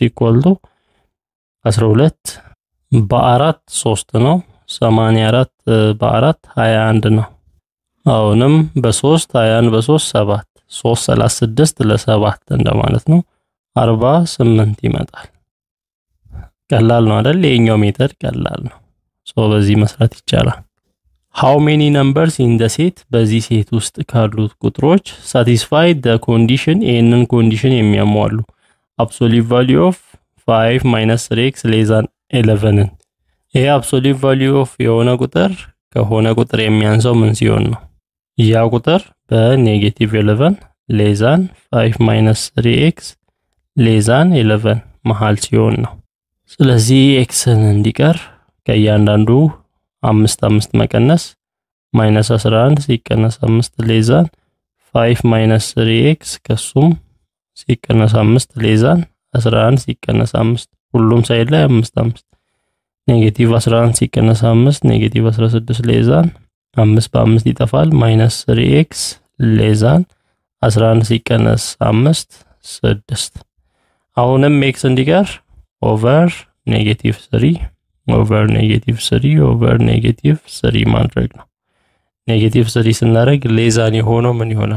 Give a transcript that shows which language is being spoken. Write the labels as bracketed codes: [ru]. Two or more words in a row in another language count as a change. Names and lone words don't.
[en] equal to [am] 12 በ4 3 ነው 84 በ4 21 ነው አሁንም በ3 21 በ3 7 336 ለ7 እንደማለት ነው 48 ይመጣል ቀላል ነው አይደል የኛው ሜተድ ቀላል ነው በዚህ መስራት ይቻላል [en] how many numbers in the set [am] በዚህ ሴት ውስጥ ካሉት ቁጥሮች [en] satisfy the condition [am] ይሄንን ኮንዲሽን የሚያሟሉ [en] absolute value of 5 minus 3x less than 11 [am] ይሄ [en] absolute value of [am] የሆነ ቁጥር ከሆነ ቁጥር የሚያንሰው ምን ሲሆን ነው ያ ቁጥር በኔጌቲቭ 11 [en] less than 5 minus 3x less than 11 [am] መሃል ሲሆን ነው ስለዚህ ኤክስን እንዲቀር ከእያንዳንዱ 5 መቀነስ ማይነስ 11 ሲቀነስ 5 [en] less than 5 minus 3x [am] ከሱም ሲቀነስ 5 ሌዛን 11 ሲቀነስ 5 ሁሉም ሳይድ ላይ 5 ኔጌቲቭ 11 ሲቀነስ 5 [en] negative 16 less than 5 [am] በ5 ይጠፋል [en] minus 3x less than 11 [am] ሲቀነስ 5 6 አሁንም x እንዲቀር [en] over negative 3 over negative 3 over negative 3 [am] ማድረግ ነው። ኔጌቲቭ 3 ስናደርግ ሌዛን የሆነው ምን ይሆናል?